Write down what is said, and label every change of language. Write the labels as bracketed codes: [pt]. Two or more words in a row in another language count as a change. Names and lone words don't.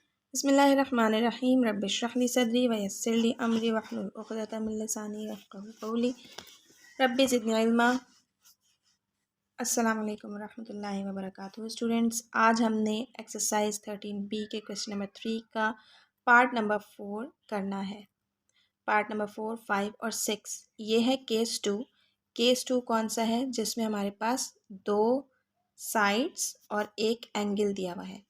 [ar] بسم الله الرحمن الرحيم رب اشرح لي صدري ويسر لي أمري واحلل عقدة من لساني يفقهوا قولي رب زدني علما. السلام عليكم ورحمة الله وبركاته. [ur] اسٹوڈنٹس، آج ہم نے ایکسرسائز 13B کے [en] question number [ur] 3 کا [en] part number [ur] 4 کرنا ہے. [en] part number [ur] 4، 5 اور 6 یہ ہے کیس 2. کیس 2 کون سا ہے? جس میں ہمارے پاس دو سائیڈز اور ایک اینگل دیا ہوا ہے.